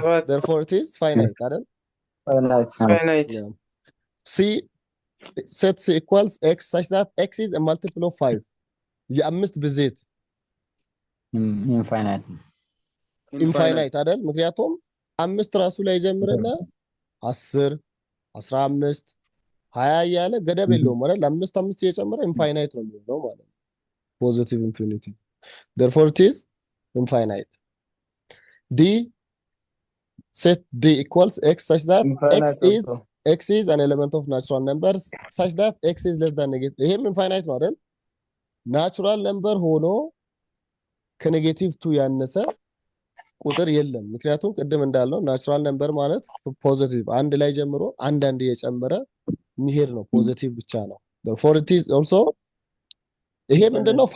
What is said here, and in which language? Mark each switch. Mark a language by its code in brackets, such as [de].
[en] therefore it is finite [am] አይደል? [en] finite c set c equals x such that x is a multiple of 5 [am] የአምስት ብዜት ኢንፋይናይት አይደል? ምክንያቱም አምስት ራሱ ላይ ጀምርና 10 15 20 እያለ ገደብ የለውም አይደል? አምስት እየጨመረ ኢንፋይናይት ነው የሚሆነው ማለት ነው። ፖዚቲቭ ኢንፊኒቲ [en] therefore it is infinite. d set d equals x such that x is an element of natural numbers such that x is less than negative [am] ይሄም ኢንፋይናይት ነው አይደል? ናቹራል ነምበር ሆኖ ከኔጌቲቭ 2 ያነሰ ቁጥር የለም። ምክንያቱም ቅድም እንዳልነው ናቹራል ነምበር ማለት ፖዚቲቭ አንድ ላይ ጀምሮ አንድ እየጨመረ የሚሄድ ነው። ፖዚቲቭ ብቻ ነው። [en] therefore it is also [am] ይሄ ምንድነው?